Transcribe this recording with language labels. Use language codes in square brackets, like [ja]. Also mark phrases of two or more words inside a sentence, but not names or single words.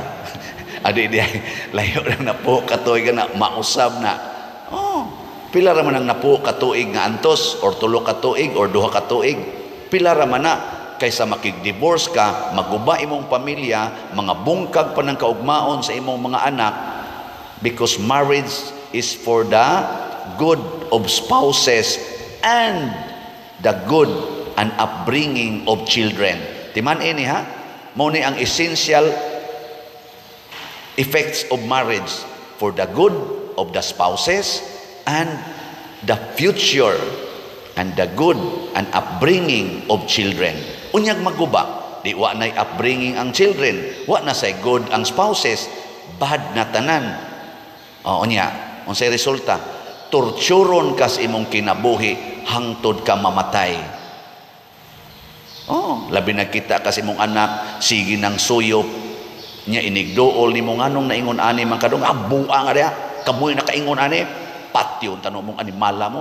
[ceb] Adi di, layo rang napo katuig na, mausab na. Oh, pila ra man ang napo katuig nga antos, or 3 katuig, or 2 katuig, pila ra man na, kaysa makig-divorce ka, maguba imong pamilya, mga bungkag pa ng kaugmaon sa imong mga anak, [en] because marriage is for the good of spouses and the good and upbringing of children. [ceb] Timan ini ha, mo ni ang [en] essential effects of marriage for the good of the spouses and the future and the good and upbringing of children. [ceb] Unyag maguba, di wa na upbringing ang children, wa na say good ang spouses, bad na tanan. O unya, unsay resulta? Torturon kas imong kinabuhi hangtod ka mamatay. Oh, labi na kita kasi imong anak sige nang suyop nya inigdool nimo nganong naingon ani man kadong abuang ara kamoy nakaingon ani patyon tanong mong animala mo.